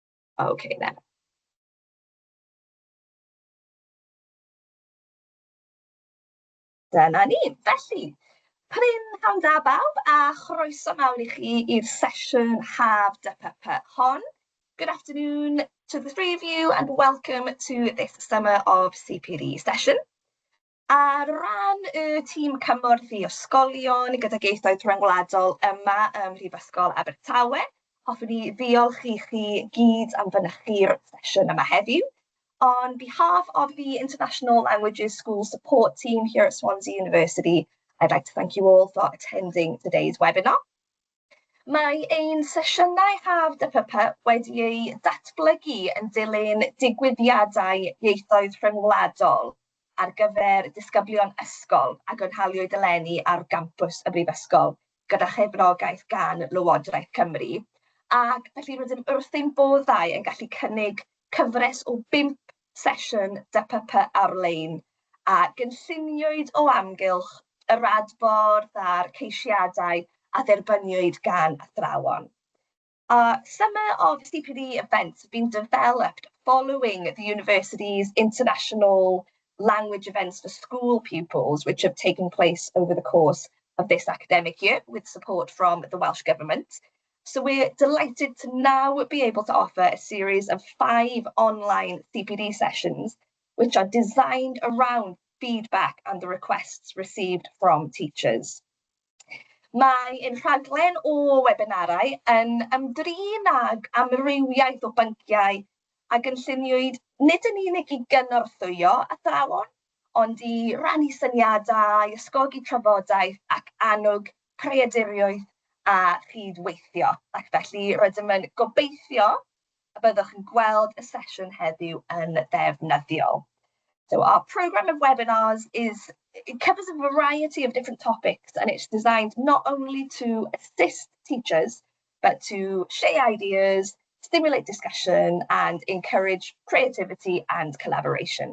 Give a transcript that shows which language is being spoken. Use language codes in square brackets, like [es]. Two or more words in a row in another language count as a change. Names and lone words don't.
[en] Okay then. [cy] Dyna ni. Felly, Pryn hawn da bawb, a chroeso mawr I chi i'r sesiwn Haf DPP hon. [en] Good afternoon to the three of you and welcome to this summer of CPD session. [cy] Ar ran y tîm cymorth I ysgolion gydag ieithoedd rhyngwladol yma ym Mhrifysgol Abertawe, hoffwn I ddiolch I chi gyd am fynychu'r sesiwn yma heddiw. [en] On behalf of the International Languages School Support Team here at Swansea University, I'd like to thank you all for attending today's webinar. [cy] Mae ein sesiynau Haf DPP wedi ei datblygu yn dilyn digwyddiadau ieithoedd rhyngwladol ar gyfer disgyblion ysgol a gynhaliwyd eleni ar gampws y Brifysgol gyda chefnogaeth gan Lywodraeth Cymru. Ac felly rydym wrth ein boddau yn gallu cynnig cyfres o 5 sesiwn DPP ar-lein a gynlluniwyd o amgylch yr adborth a'r ceisiadau a dderbyniwyd gan athrawon. [en] Summer of CPD events have been developed following the university's international language events for school pupils, which have taken place over the course of this academic year with support from the Welsh Government. So we're delighted to now be able to offer a series of 5 online CPD sessions, which are designed around feedback and the requests received from teachers. [cy] Mae ein rhaglen o webinarau yn ymdrin ag amrywiaeth o bynciau a gynlluniwyd nid yn unig I gynorthwyo athrawon, ond I rannu syniadau, ysgogi trafodaeth ac annog creaduriaeth a chydweithio. Ac felly rydym yn gobeithio y byddwch yn gweld y sesiwn heddiw yn ddefnyddiol. [en] So our program of webinars it covers a variety of different topics and it's designed not only to assist teachers, but to share ideas, stimulate discussion and encourage creativity and collaboration.